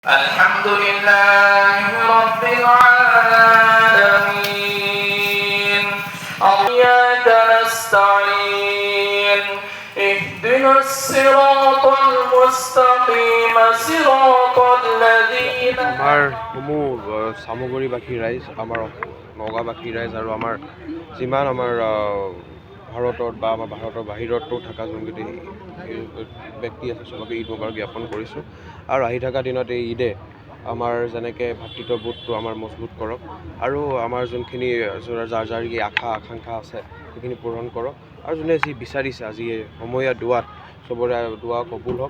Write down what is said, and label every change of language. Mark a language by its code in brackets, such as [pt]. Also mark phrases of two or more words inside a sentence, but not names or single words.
[ar] الحمد لله رب العالمين إياك نستعين اهدنا الصراط المستقيم صراط الذين [as] আমাৰ সমূহ চামগুৰিবাসী ৰাইজ, আমাৰ নগাঁওবাসী ৰাইজ আৰু আমাৰ যিমান আমাৰ ভাৰতত বা আমাৰ ভাৰতৰ বাহিৰতো থকা যোনকেইটি ব্যক্তি আছে চবকে [ar] عيد مبارك [as] জ্ঞাপন কৰিছোঁ। আৰু আহি থকা দিনত এই ঈদে আমাৰ যেনেকৈ ভাতৃত্ববোধটো আমাৰ মজবুত কৰক আৰু আমাৰ যোনখিনি যাৰ আশা আকাংক্ষা আছে সেইখিনি পূৰণ কৰক, আৰু যোনে যি বিচাৰিছে আজি সময়া দোৱাত চবৰে দোৱা কবুল হওক।